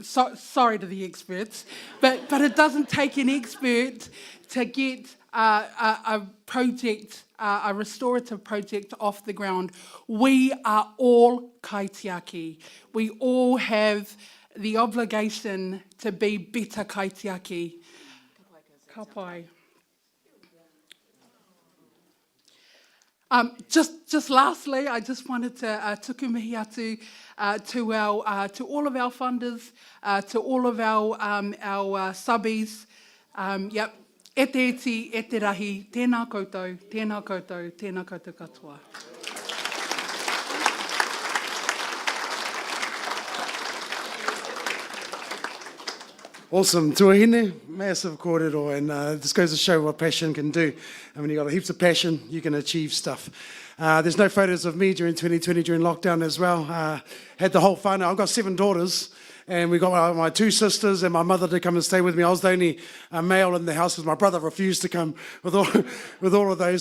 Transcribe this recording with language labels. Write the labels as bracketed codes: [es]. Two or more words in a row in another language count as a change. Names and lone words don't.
[en] Sorry to the experts, but it doesn't take an expert to get a project, a restorative project off the ground. We are all kaitiaki. We all have the obligation to be better kaitiaki. [mi] Ka pai. [en] Just lastly, I just wanted to [mi] tukumihi atu [en] to all of our funders, to all of our subbies. Yep, [mi] e te iti, e te rahi, tēnā koutou, tēnā koutou, tēnā koutou katoa. [en] Awesome. Tuahine, massive kōrero, and this goes to show what passion can do. I mean, you've got heaps of passion, you can achieve stuff. There's no photos of me during 2020, during lockdown as well. Had the whole fun. I've got 7 daughters, and we got my 2 sisters and my mother to come and stay with me. I was the only male in the house because my brother refused to come with all of those.